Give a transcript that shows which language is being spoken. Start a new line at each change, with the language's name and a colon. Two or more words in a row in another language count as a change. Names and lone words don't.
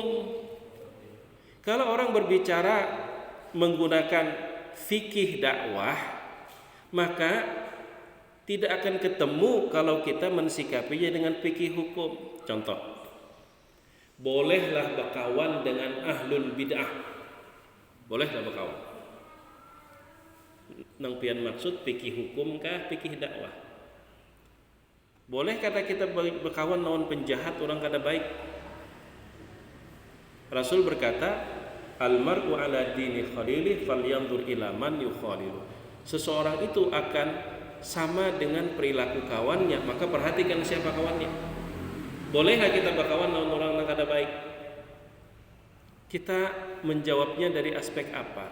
Indonesian: Kalau orang berbicara menggunakan fikih dakwah, maka tidak akan ketemu kalau kita mensikapinya dengan fikih hukum. Contoh, bolehlah berkawan dengan ahlul bid'ah. Bolehlah berkawan.
Banjar: Nang pian maksud fikih hukum kah fikih dakwah? Boleh kata kita berkawan lawan penjahat, orang kada baik.
Indonesian: Rasul berkata,
Arabic: "المرء على دين خليله فلينظر إلى من يخالل."
Indonesian: Seseorang itu akan sama dengan perilaku kawannya, maka perhatikan siapa kawannya. Bolehlah kita berkawan lawan orang yang kada baik? Kita menjawabnya dari aspek apa?